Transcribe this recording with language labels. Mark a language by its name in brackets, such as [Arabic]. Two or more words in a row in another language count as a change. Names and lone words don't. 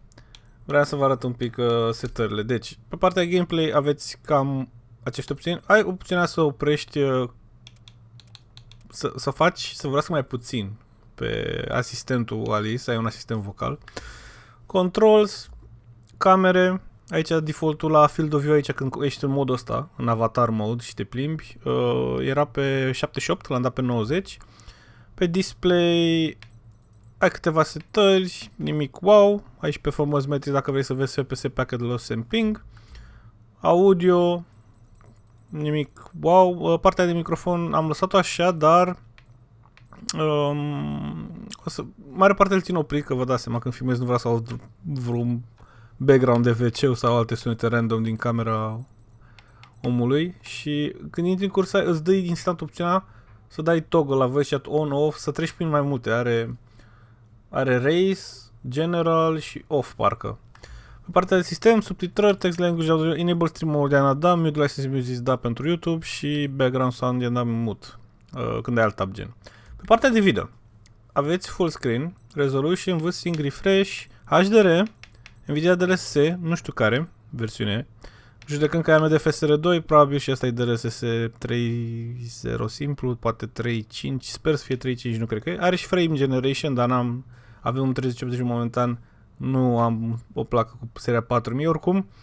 [Romanian] Vreau să vă arăt un pic setările. Deci, pe partea gameplay aveți cam aceste opțiuni. Ai opțiunea să oprești, să faci, să vorbească mai puțin pe asistentul Alice, ai un asistent vocal. Controls, camere, aici defaultul la [English] field of view, [Romanian] aici când ești în modul ăsta, în [English] avatar mode [Romanian] și te plimbi, era pe 78, l-am dat pe 90. Pe display ai câteva setări, nimic wow. Aici pe [English] Performance Metrics [Romanian] dacă vrei să vezi FPS, [English] Packet Loss and Ping. [Romanian] Audio, nimic wow. Partea de microfon am lăsat-o așa, dar mare parte îl țin oprit, că vă dați seama când filmez nu vreau să aud vreun background de WC sau alte sunete random din camera omului. Și când intri în cursa îți dă instant opțiunea să dai toggle la [English] voice chat on-off, [Romanian] să treci prin mai multe. Are race, general și off parcă. Pe partea de sistem, subtitrări, [English] text language, audio, enable stream mode [Romanian] i-am dat, [English] mute license music [Romanian] da pentru YouTube și [English] background sound [Romanian] i-am dat [English] mute [Romanian] când ai alt [English] tab gen. [Romanian] Pe partea de video, aveți [English] full screen, resolution, [Romanian] VSync, refresh, HDR, Nvidia DLSS, nu știu care versiune. Judecând că AMD FSR2, probabil și asta e DLSS 3.0 simplu, poate 3.5, sper să fie 3.5, nu cred că e. Are și [English] frame generation, [Romanian] dar avem un 3080 momentan, nu am o placă cu seria 4000 oricum.